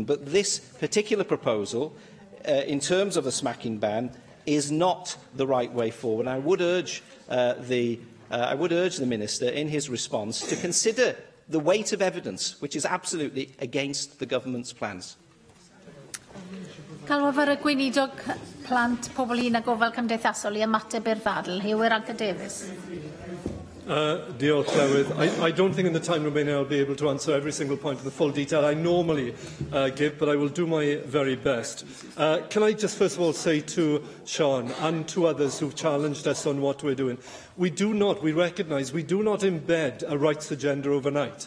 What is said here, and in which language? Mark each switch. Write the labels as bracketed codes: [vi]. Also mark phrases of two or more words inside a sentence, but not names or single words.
[en] But this particular proposal, in terms of a smacking ban, is not the right way forward. And I would urge the Minister in his response to consider the weight of evidence which is absolutely against the government's plans. [cy] Galwaf ar y gweinidog plant pobl un a gofal cymdeithasol I ymateb i'r ddadl, Hywir Anca Davies. Diolch, Llywydd. [en] I don't think in the time remaining I'll be able to answer every single point in the full detail I normally give, but I will do my very best. Can I just first of all say to Sean and to others who've challenged us on what we're doing, we recognise we do not embed a rights agenda overnight.